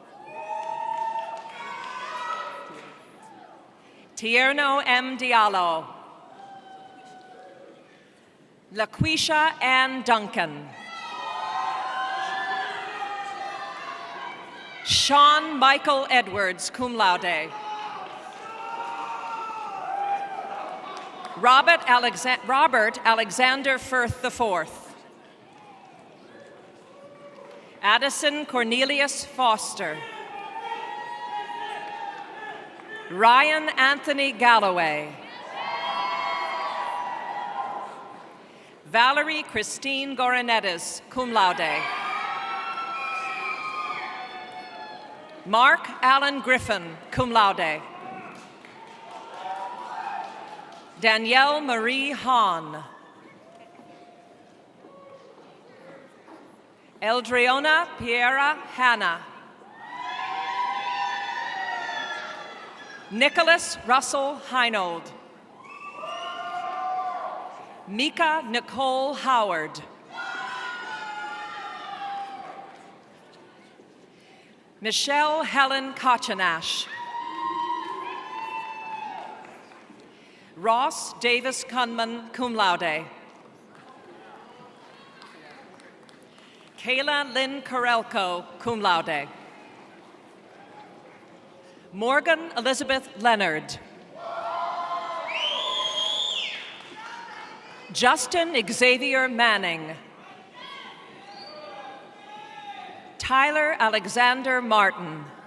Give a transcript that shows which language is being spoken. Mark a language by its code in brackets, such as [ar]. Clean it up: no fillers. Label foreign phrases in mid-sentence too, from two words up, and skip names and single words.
[en] Tierno M. Diallo. LaQuisha Ann Duncan. Sean Michael Edwards, [la] cum laude. [en] Robert Alexander Firth IV. Addison Cornelius Foster. Ryan Anthony Galloway. Valerie Christine Goranedes, [la] cum laude. [en] Mark Allen Griffin, [la] cum laude. [en] Danielle Marie Hahn. Eldriona Piera Hanna. Nicholas Russell Heinold. Mika Nicole Howard. Michelle Helen Kochanash. Ross Davis Kunman, [la] cum laude. [en] Kayla Lynn Karelko, [la] cum laude. [en] Morgan Elizabeth Leonard. Justin Xavier Manning. Tyler Alexander Martin.